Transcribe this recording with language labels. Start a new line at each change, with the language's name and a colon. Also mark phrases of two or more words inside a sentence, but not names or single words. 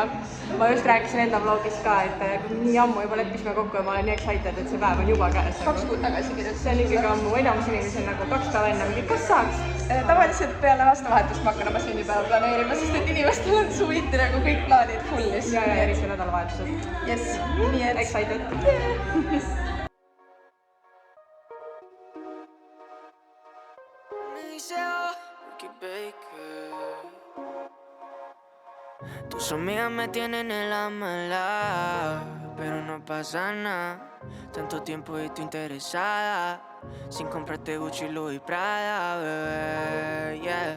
Estonian: Ma just rääkisin enda vlogis ka, et nii ammu juba leppisime kokku ja ma olen nii excited, et see päev on juba käes. 2 kuud tagasi kirjutas. See on ikkagi ammu. Enamus inimesi on nagu 2 päeva enne mingi, kas saaks? Tavaliselt peale aastavahetust ma hakkan oma sünnipäeva planeerima, sest et inimestel on suviti nagu kõik plaanid fullis. Ja eriti nädalavahetused. Yes, nii et excited.
Spanish: Tus amigas me tienen en la mala, pero no pasa nada. Tanto tiempo y tú interesada, sin comprarte Gucci, Louis, Prada, bebé, yeah.